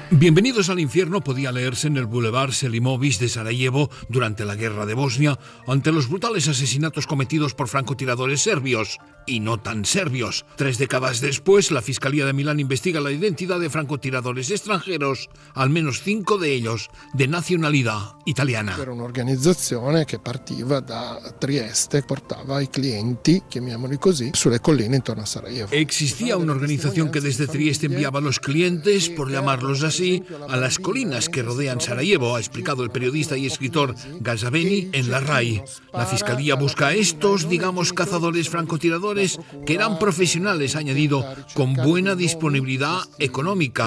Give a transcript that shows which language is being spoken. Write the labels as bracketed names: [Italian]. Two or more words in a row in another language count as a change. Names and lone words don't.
[Spanish] Bienvenidos al infierno podía leerse en el Boulevard Selimovic de Sarajevo durante la guerra de Bosnia, ante los brutales asesinatos cometidos por francotiradores serbios y no tan serbios. 3 décadas después, la Fiscalía de Milán investiga la identidad de francotiradores extranjeros, al menos 5 de ellos de nacionalidad italiana. [Italian] Era un'organizzazione che partiva da Trieste, portava ai clienti, chiamiamoli così, sulle colline intorno a Sarajevo. [Spanish] Existía una organización que desde Trieste enviaba a los clientes, por llamarlos así, a las colinas que rodean Sarajevo, ha explicado el periodista y escritor Gazabeni en la RAI. La Fiscalía busca a estos, digamos, cazadores francotiradores, que eran profesionales, ha añadido, con buena disponibilidad económica.